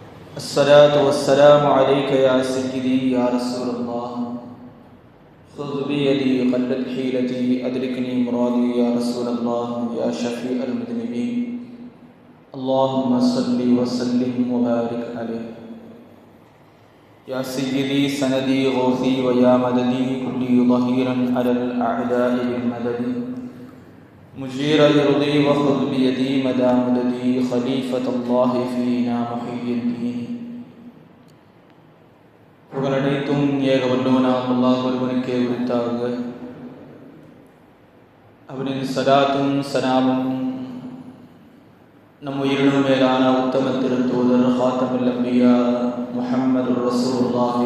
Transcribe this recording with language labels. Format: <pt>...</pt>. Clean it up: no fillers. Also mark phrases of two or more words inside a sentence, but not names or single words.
<ar>الصلاة والسلام عليك يا سيدي يا رسول الله خذ بيدي قلت حيلتي أدركني مرادي يا رسول الله يا شفيع المذنبين اللهم صل وسلم وبارك عليه يا سيدي سندي غوثي ويا مددي كلي ظهيرا على الأعداء بالمدد مجير يرضي وخذ بيدي مدى مددي خليفة الله فينا محيي الدين</ar> <ta>புகழனைத்தும் ஏக வல்லவனாம் அல்லாஹ் ஒருவனுக்கே உரித்தாக. அவனின் சலாத்தும் சலாமும் நம் உயிரினும் மேலான உத்தம திருத்தூதர்</ta> <ar>خاتم الأنبياء محمد رسول الله</ar>